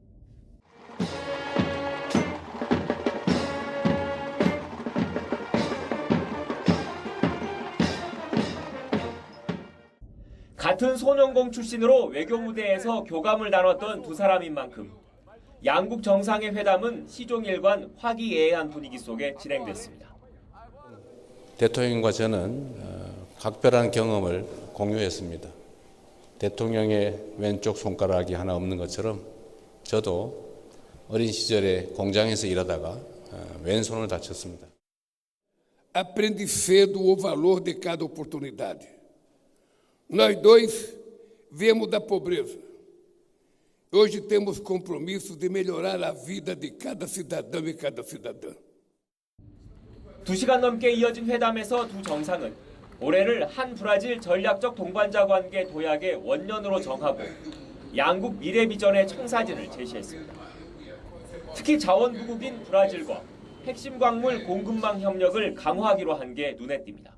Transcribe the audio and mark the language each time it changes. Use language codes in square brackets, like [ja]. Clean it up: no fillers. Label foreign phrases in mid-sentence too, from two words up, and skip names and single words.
[ko] 같은 소년공 출신으로 외교무대에서 교감을 나눴던 두 사람인 만큼 양국 정상의 회담은 시종일관 화기애애한 분위기 속에 진행됐습니다. 대통령과 저는 각별한 경험을 공유했습니다. 대통령의 왼쪽 손가락이 하나 없는 것처럼 저도 어린 시절에 공장에서 일하다가 왼손을 다쳤습니다. [pt] Aprendi cedo o valor de cada oportunidade. Nós dois viemos da pobreza. Hoje temos compromisso de melhorar a vida de cada cidadão e cada cidadã. [ko] 2시간 넘게 이어진 회담에서 두 정상은 올해를 한 브라질 전략적 동반자 관계 도약의 원년으로 정하고 양국 미래 비전의 청사진을 제시했습니다. 특히 자원부국인 브라질과 핵심 광물 공급망 협력을 강화하기로 한 게 눈에 띕니다.